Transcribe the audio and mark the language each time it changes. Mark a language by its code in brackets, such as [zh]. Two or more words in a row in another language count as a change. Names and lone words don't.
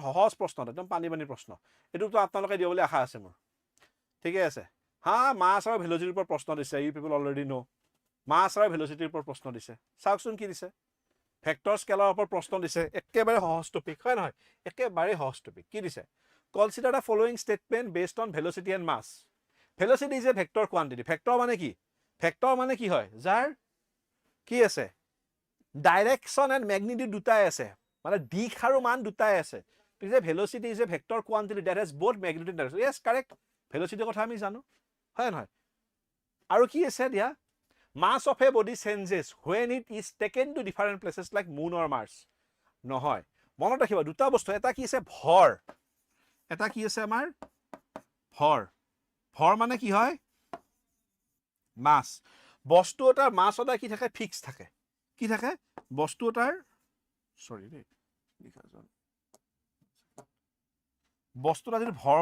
[as] সহজ প্ৰশ্ন একদম পানী প্ৰশ্ন এইটোতো আপোনালোকে দিবলৈ আশা আছে মোৰ ঠিকে আছে হা মাছ আৰু ভেলোচিটিৰ ওপৰত প্ৰশ্ন দিছে [en] you people already know mass [as] আৰু ভেলোচিটিৰ ওপৰত প্ৰশ্ন দিছে চাওকচোন কি দিছে ভেক্টৰ স্কেলাৰৰ ওপৰত প্ৰশ্ন দিছে একেবাৰে সহজ টপিক হয় নহয় একেবাৰে সহজ টপিক কি দিছে [en] consider the following statement based on velocity and mass velocity is a vector quantity [as] ভেক্টৰ মানে কি হয় যাৰ কি আছে [en] direction and magnitude [as] দুটাই আছে মানে দিশ আৰু মান দুটাই আছে পিছে [en] velocity is a vector quantity that has both magnitude and direction yes correct [as] ভেলোচিটিৰ কথা আমি জানো হয় নহয় আৰু কি আছে দিয়া [en] mass of a body changes when it is taken to different places like moon or mars [as] নহয় মনত ৰাখিবা দুটা বস্তু এটা কি আছে ভৰ এটা কি আছে আমাৰ ভৰ মানে কি হয় মাছ বস্তু এটাৰ মাছ সদায় কি থাকে ফিক্স থাকে কি থাকে বস্তু এটাৰ সৰি দেই বস্তু এটা যদি ভৰ